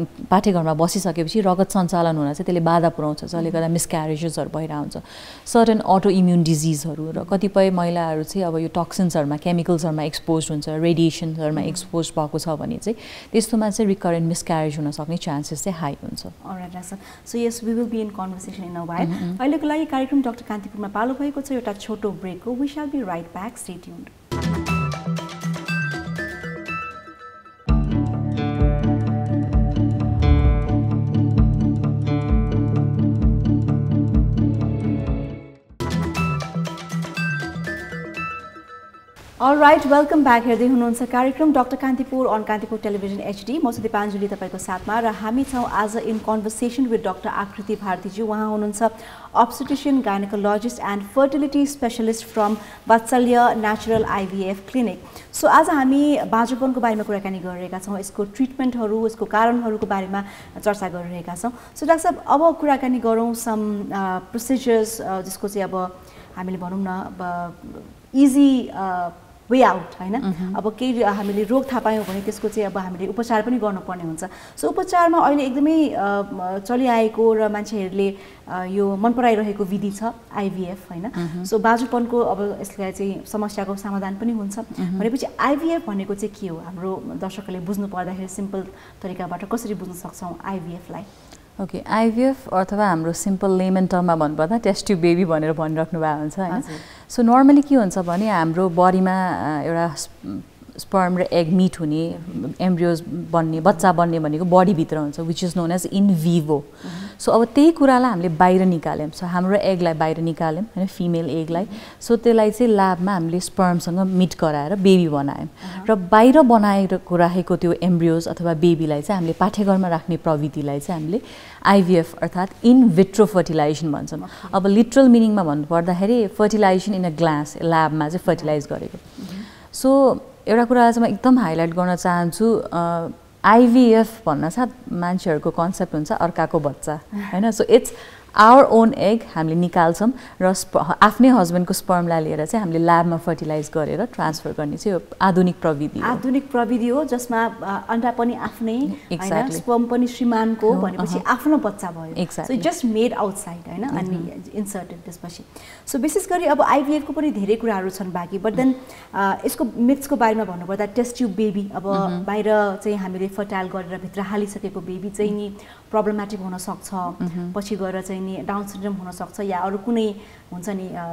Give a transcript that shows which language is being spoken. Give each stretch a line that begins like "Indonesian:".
Nepali: पाठेघरमा बसिसकेपछि रगत सञ्चालन हुन चाहिँ त्यसले बाधा पुर्याउँछ जसले गर्दा मिसक्यारेजेसहरू भइरहेको हुन्छ सर्टेन अटो इम्युन डिजिजहरू र कतिपय महिलाहरू चाहिँ अब यो टक्सिन्सहरूमा केमिकल्सहरूमा एक्सपोज हुन्छ रेडिएसनहरूमा एक्सपोज भएको छ भने चाहिँ त्यस्तोमा चाहिँ रिकरेन्ट मिसक्यारेज हुन सक्ने चान्सेस चाहिँ हाई हुन्छ.
English: Alright, Rasa. So yes, we will be in conversation in a while.
Nepali: अहिलेको लागि कार्यक्रम डाक्टर कान्तिपुरमा पालो भएको छ एउटा छोटो ब्रेकको.
English: We shall be right back. Stay tuned. All right, welcome back.
Nepali: हेर्दै हुनुहुन्छ कार्यक्रम doctor Kantipur on Kantipur television HD. म दिपाञ्जली तपाईको साथमा र हामी छौं आज इन कन्भर्सेसन विथ डाक्टर आकृति भारती जी.
English: उहाँ हुनुहुन्छ obstetrician, gynecologist and fertility specialist from Vatsalya Natural IVF Clinic.
Nepali: So आज हामी बाँझोपनको बारेमा कुराकानी गरिरहेका छौं, यसको ट्रिटमेन्टहरु, यसको कारणहरुको बारेमा चर्चा गरिरहेका छौं. सो डाक्टर साहब अब कुराकानी गरौं सम प्रोसिजर्स जसको चाहिँ अब हामीले भनौं न इजी वे आउट हैन. अब केही हामीले रोग थाहा पायौं भने त्यसको चाहिँ अब हामीले उपचार पनि गर्नुपर्ने हुन्छ. सो उपचारमा अहिले एकदमै चलिआएको र मान्छेहरूले यो मन पराइरहेको विधि छ आइभीएफ हैन. सो बाँझोपनको अब यसलाई चाहिँ समस्याको समाधान पनि हुन्छ भनेपछि आइभीएफ भनेको चाहिँ के हो हाम्रो दर्शकहरूले बुझ्नु पर्दाखेरि सिम्पल तरिकाबाट कसरी बुझ्न सक्छौं आइभीएफ लाई? ओके, आइभीएफ अथवा हाम्रो सिम्पल लेमन टर्ममा भन्नुपर्दा टेस्ट ट्युब बेबी भनेर भनिराख्नु भएको हुन्छ हैन. सो नर्मली के हुन्छ भने हाम्रो बडीमा एउटा स्पर्म र एग मिट हुने एम्ब्रियोज बन्ने बच्चा बन्ने भनेको बडीभित्र हुन्छ which is known as in Vivo. So अब त्यही कुरालाई हामीले बाहिर निकाल्यौँ. सो हाम्रो एगलाई बाहिर निकाल्यौँ हैन, फिमेल एगलाई. सो त्यसलाई चाहिँ ल्याबमा हामीले स्पर्मसँग मिट गराएर बेबी बनायौँ र बाहिर बनाएर राखेको त्यो एम्ब्रियोज अथवा बेबीलाई चाहिँ हामीले पाठेघरमा राख्ने प्रविधिलाई चाहिँ हामीले आइभीएफ अर्थात् इन विट्रो फर्टिलाइजेसन भन्छौँ. अब लिटरल मिनिङमा भन्नुपर्दाखेरि फर्टिलाइजेसन इन अ ग्लास, ल्याबमा चाहिँ फर्टिलाइज गरेको. सो एउटा कुरा चाहिँ म एकदम हाइलाइट गर्न चाहन्छु, आइभीएफ भन्न साथ मान्छेहरूको कन्सेप्ट हुन्छ अर्काको बच्चा हैन. So it's our own egg हामीले निकाल्छौँ र आफ्नै हस्बेन्डको स्पर्मलाई लिएर चाहिँ हामीले ल्याबमा फर्टिलाइज गरेर ट्रान्सफर गर्ने चाहिँ आधुनिक प्रविधि हो. आधुनिक प्रविधि हो जसमा अन्डा पनि आफ्नै हैन, स्पर्म पनि श्रीमानको भनेपछि आफ्नो बच्चा भयो. So it just made outside हैन अनि इन्सर्टेड त्यसपछि. सो विशेष गरी अब आइभीएफ को पनि धेरै कुराहरू छन् बाँकी, बट देन यसको मिथ्सको बारेमा भन्नुपर्दा टेस्ट ट्युब बेबी अब बाहिर चाहिँ हामीले फर्टाइल गरेर भित्र हालिसकेको बेबी चाहिँ नि प्रब्लमेटिक हुन सक्छ, पछि गएर चाहिँ नि डाउन सिन्ड्रोम हुन सक्छ या अरू कुनै हुन्छ नि